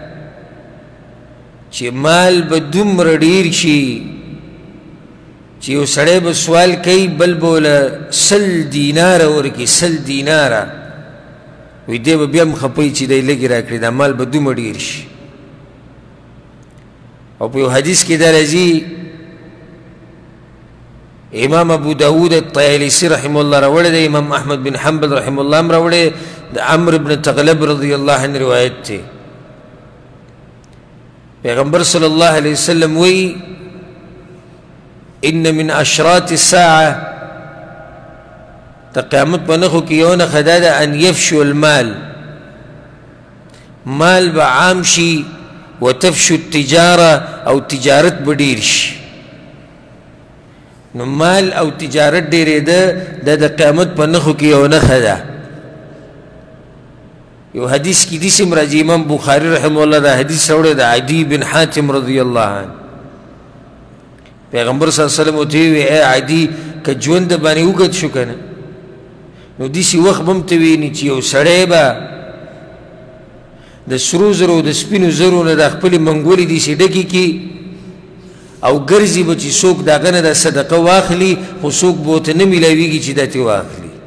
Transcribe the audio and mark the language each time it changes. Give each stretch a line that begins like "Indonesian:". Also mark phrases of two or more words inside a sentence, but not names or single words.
Pashto: چې مال به دومره ډېر شي چې یو سړی به سوال کوي بل به له 100 دیناره ورکړي 100 دیناره وی دی به بیا هم خپوي چې دی لږې راکړي دا مال به دومره ډېر شي او په یو حدیث کې دا راځي امام ابو داود الطیالسی
Arabic: رحمه الله
Pashto: راوړی دی امام احمد بن حنبل
Arabic: رحمه الله
Pashto: هم راوړی د عمرو بن تغلب
Arabic: رضی الله عنه
Pashto: روایت دی پیغمبر
Arabic: صلی الله علیه وسلم
Pashto: وی
Arabic: ان من اشراط الساعه
Pashto: د قیامت په نښو کې یو نښه دا ده
Arabic: ان یفشو المال
Pashto: مال به عام شي
Arabic: وتفشو التجاره
Pashto: او تجارت به ډیر شي. نو مال او تجارت ډیرېده د قیامت په نښو کې یو نښه ده. یو حدیث کې داسې راځي، امام بخاري
Arabic: رحمه الله
Pashto: دا حدیث راوړی د عدي بن حاتم
Arabic: رضی الله عنه.
Pashto: پیغمبر
Arabic: صلی الله علیه وسلم
Pashto: ورته وویل ای عدي که ژوند باندې اوږد شو که نه نو داسې وخت به هم ته ویني چې یو سړی به د سرو زرو د سپینو زرو نه د خپلې منګولې داسې ډکې کړي او ګرځي به چې څوک د هغه نه د صدقه واخلي، خو څوک به ورته نه میلاویږي چې دا ترې واخلي.